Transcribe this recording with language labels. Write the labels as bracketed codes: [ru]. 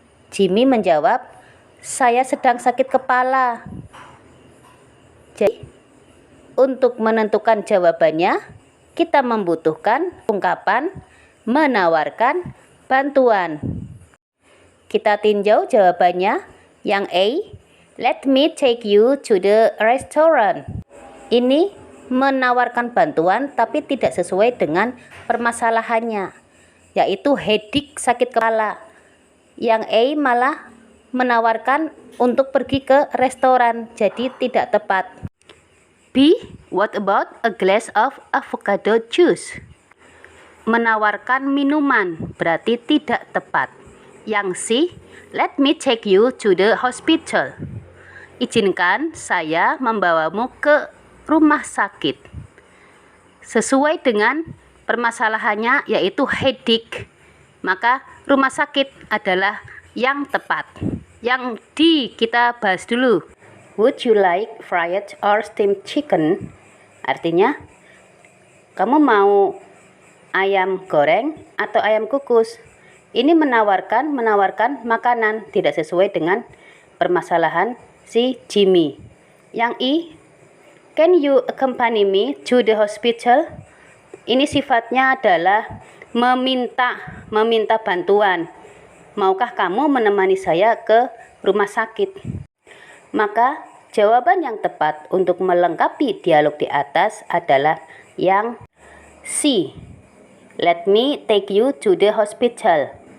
[id] Jimmy menjawab, saya sedang sakit kepala. Jadi, untuk menentukan jawabannya, kita membutuhkan ungkapan menawarkan bantuan. Kita tinjau jawabannya. Yang A, [en] let me take you to the restaurant. [id] Ini menawarkan bantuan tapi tidak sesuai dengan permasalahannya, yaitu headache, sakit kepala. Yang A malah menawarkan untuk pergi ke restoran, jadi tidak tepat. [en] B, what about a glass of avocado juice? [id] Menawarkan minuman, berarti tidak tepat. Yang C, [en] let me take you to the hospital. [id] Izinkan saya membawamu ke rumah sakit. Sesuai dengan permasalahannya, yaitu headache, maka rumah sakit adalah yang tepat. Yang D kita bahas dulu. [en] Would you like fried or steamed chicken? [id] Artinya, kamu mau ayam goreng atau ayam kukus? Ini menawarkan makanan, tidak sesuai dengan permasalahan si Jimmy. Yang E, [en] can you accompany me to the hospital? [id] Ini sifatnya adalah meminta bantuan. Maukah kamu menemani saya ke rumah sakit? Maka jawaban yang tepat untuk melengkapi dialog di atas adalah yang C, [en] let me take you to the hospital.